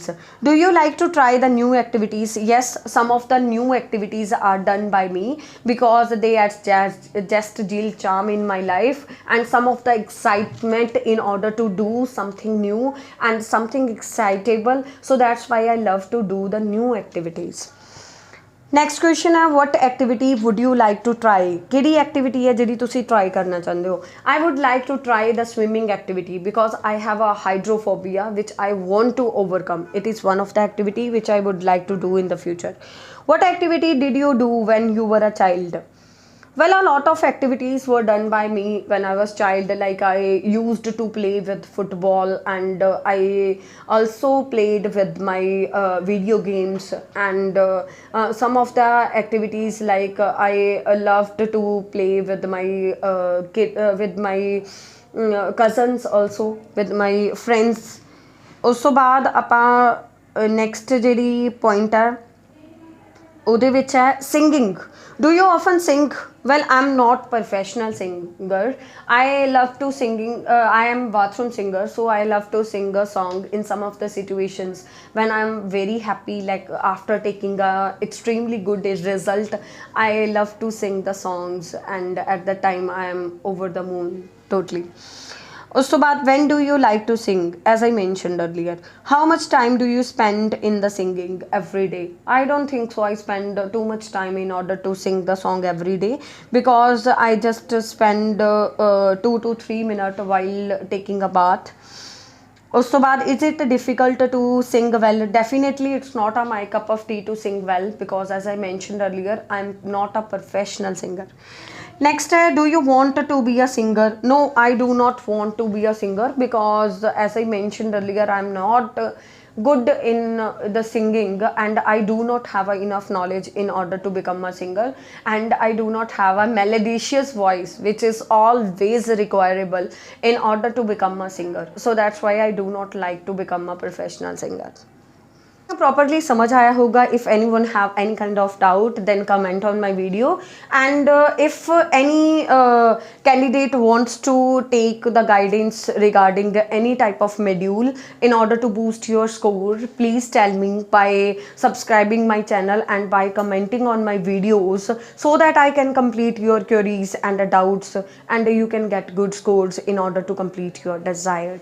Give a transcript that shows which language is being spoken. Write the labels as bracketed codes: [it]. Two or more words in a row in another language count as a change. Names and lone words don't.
[en] Do you like to try the new activities? Yes, some of the new activities are done by me because they are just deal charm in my life and some of the excitement in order to do something new and something excitable. So that's why I love to do the new activities. Next question है what activity would you like to try? [pa] ਕਿਹੜੀ activity ਹੈ ਜਿਹੜੀ ਤੁਸੀ try ਕਰਨਾ ਚਾਹੁੰਦੇ ਹੋ? [en] I would like to try the swimming activity because I have a hydrophobia which I want to overcome. It is one of the activity which I would like to do in the future. What activity did you do when you were a child? Well, a lot of activities were done by me when I was child. Like I used to play with football, and I also played with my video games, and some of the activities like I loved to play with my with my cousins, also with my friends. [pa] ਉਸ ਤੋਂ ਬਾਅਦ ਆਪਾਂ ਨੈਕਸਟ ਜਿਹੜੀ ਪੁਆਇੰਟ ਹੈ ਉਹਦੇ ਵਿੱਚ ਹੈ singing. [en] Do you often sing? Well, I'm not professional singer. I love to singing. I am bathroom singer, so I love to sing a song in some of the situations when I'm very happy, like after taking a extremely good result. I love to sing the songs, and at that time I am over the moon totally. [pa] ਉਸ ਤੋਂ ਬਾਅਦ [en] when do you like to sing? As I mentioned earlier, how much time do you spend in the singing every day? I don't think so I spend too much time in order to sing the song every day, because I just spend 2 to 3 minutes while taking a bath. [pa] ਉਸ ਤੋਂ ਬਾਅਦ [en] is it difficult to sing well? Definitely it's not my cup of tea to sing well, because as I mentioned earlier, I'm not a professional singer. Next, do you want to be a singer? No, I do not want to be a singer, because as I mentioned earlier, I'm not good in the singing, and I do not have enough knowledge in order to become a singer, and I do not have a melodious voice which is always requirable in order to become a singer. So that's why I do not like to become a professional singer. [hi] Properly समझ आया होगा. [en] If anyone have any kind of doubt, then comment on my video, and if any candidate wants to take the guidance regarding any type of module in order to boost your score, please tell me by subscribing my channel and by commenting on my videos, so that I can complete your queries and doubts, and you can get good scores in order to complete your desires.